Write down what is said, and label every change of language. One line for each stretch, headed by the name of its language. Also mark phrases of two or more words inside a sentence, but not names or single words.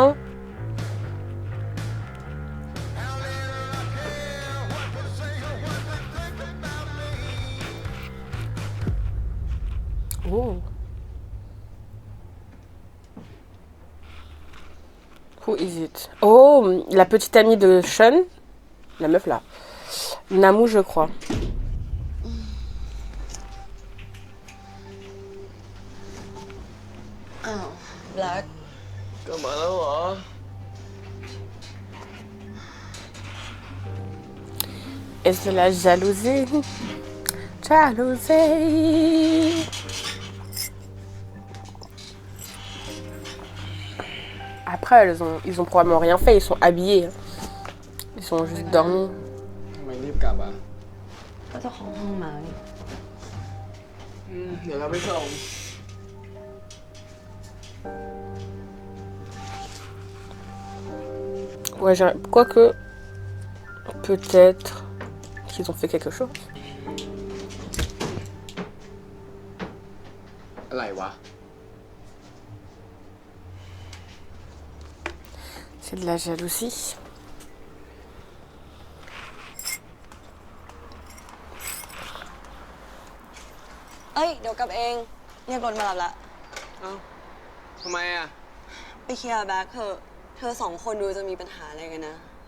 French: Hein. Oh.
English: Who is it?
French: Oh, la petite amie de Sean. La meuf là. Namu, je crois. Black.
Thai: กลับมาแล้วเหรอ
French: Est-ce de la jalousie? Jalousie. Après, ils ont probablement rien fait, ils sont habillés. Hein. Ils sont juste dormis.
Thai: ทำไมรีบกลับอ่ะ ก็เจ้าของห้องมานี่ เดี๋ยวเราไปส่ง
French: Ouais, quoique, peut-être qu'ils ont fait quelque chose.
Thai: อะไรวะ
French: C'est de la jalousie.
Thai: เอ้ย เดี๋ยวกลับเองเรียกรถมารับละ เอ้าทำไมอ่ะ ไปเคลียร์แบ็คเถอะเธอสองคนดูจะมีปัญหาอะไรกันนะ